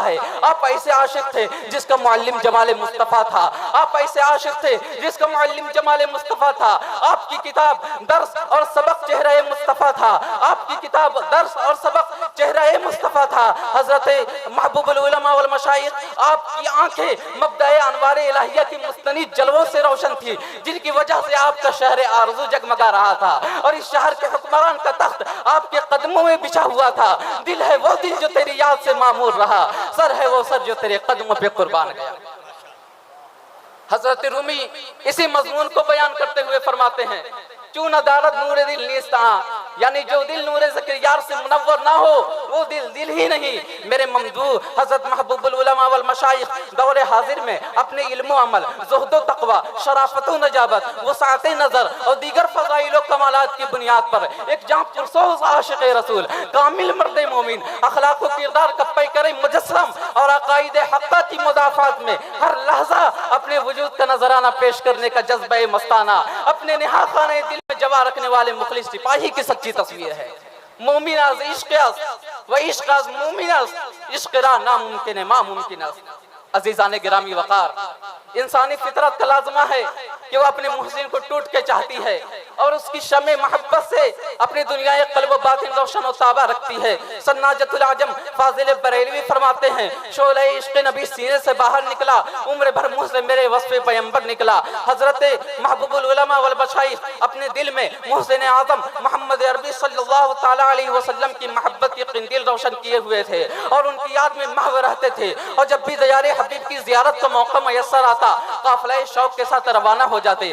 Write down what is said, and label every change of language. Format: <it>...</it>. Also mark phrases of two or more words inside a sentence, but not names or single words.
<ur>ہے، آپ ایسے عاشق تھے جس کا معلم جمال مصطفیٰ تھا، آپ ایسے عاشق تھے جس کا معلم جمال مصطفیٰ تھا، آپ کی کتاب درس اور سبق چہرہ مصطفیٰ تھا، آپ کی کتاب درس اور سبق چہرہ مصطفیٰ تھا حضرت محبوب العلماء والمشائخ، آپ کی آنکھیں مبدأ انوار الہیہ کی مستند جلووں سے روشن تھی، جن کی وجہ سے آپ کا شہر آرزو جگمگا رہا تھا، اور اس شہر کے حکمران کا تخت آپ کے قدموں میں بچھا ہوا تھا۔ دل ہے وہ دل جو تیری یاد سے معمور رہا، سر ہے وہ سر جو تیرے قدموں پہ قربان گیا۔ حضرت رومی اسی مضمون کو بیان کرتے ہوئے فرماتے ہیں،</ur> <fa>چون ندارت نور دل نیست آں،</fa> <ur>یعنی جو دل نور ذکر یار سے منور نہ ہو وہ دل دل ہی نہیں۔ میرے ممدوح حضرت محبوب العلماء والمشائخ دور حاضر میں اپنے علم و عمل، زہد و تقوی، شرافت و نجابت، وسعت نظر اور دیگر فضائل و کمالات کی بنیاد پر ایک جاں پرسوز عاشق رسول، کامل مرد مومن، اخلاق و کردار کا پیکر مجسم اور عقائد حقہ کی مدافعات میں ہر لحظہ اپنے وجود کا نذرانہ پیش کرنے کا جذبہ مستانہ، اپنے نہا خانہ دل میں جوا رکھنے والے مخلص سپاہی کی سچی تصویر ہے۔</ur> <fa>مومن از عشق است و عشق از مومن است، عشق را ناممکن ما ممکن است۔</fa> <ur>عزیزان گرامی وقار، انسانی فطرت کا لازمہ ہے کہ وہ اپنے محسن کو ٹوٹ کے چاہتی ہے اور اس کی شمع محبت سے اپنی دنیا قلب و باطن روشن و تابہ رکھتی ہے۔ سناجت العجم فاضل بریلوی فرماتے ہیں، شعلہ عشق نبی سینے سے باہر نکلا، عمر بھر منہ سے میرے وصف پیمبر نکلا۔ حضرت محبوب العلماء والمشائخ اپنے دل میں محسن اعظم محمد عربی صلی اللہ تعالیٰ علیہ وسلم کی محبت کی قندیل روشن کیے ہوئے تھے اور ان کی یاد میں محو رہتے تھے، اور جب بھی دیار حبیب کی زیارت کا موقع میسر آتا قافلہ شوق کے ساتھ روانہ ہو جاتے۔</ur>